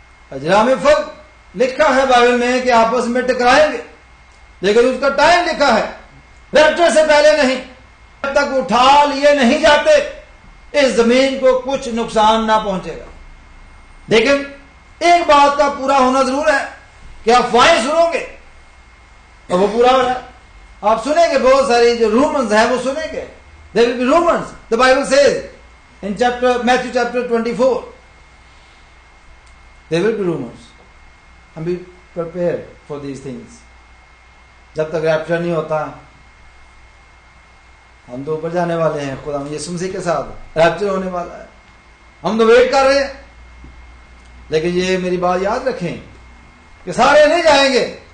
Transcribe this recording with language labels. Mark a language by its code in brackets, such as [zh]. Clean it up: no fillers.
[ur] اجرام فرق لکھا ہے بائبل میں کہ آپس میں ٹکرائیں گے، لیکن اس کا ٹائم لکھا ہے، ریپچر سے پہلے نہیں، جب تک اٹھا لیے نہیں جاتے اس زمین کو کچھ نقصان نہ پہنچے گا۔ لیکن ایک بات کا پورا ہونا ضرور ہے کہ آپ افواہیں سنو گے اور وہ پورا ہو رہا ہے۔ آپ سنیں گے بہت ساری جو رومنز ہیں وہ سنیں گے، [en] there will be rumors. The Bible says in Matthew chapter 24 there will be rumors, and be prepared for these things. [ur] جب تک ریپچر نہیں ہوتا ہم تو اوپر جانے والے ہیں، خدا یسوع مسیح کے ساتھ ریپچر ہونے والا ہے، ہم تو ویٹ کر رہے ہیں۔ لیکن یہ میری بات یاد رکھیں کہ سارے نہیں جائیں گے۔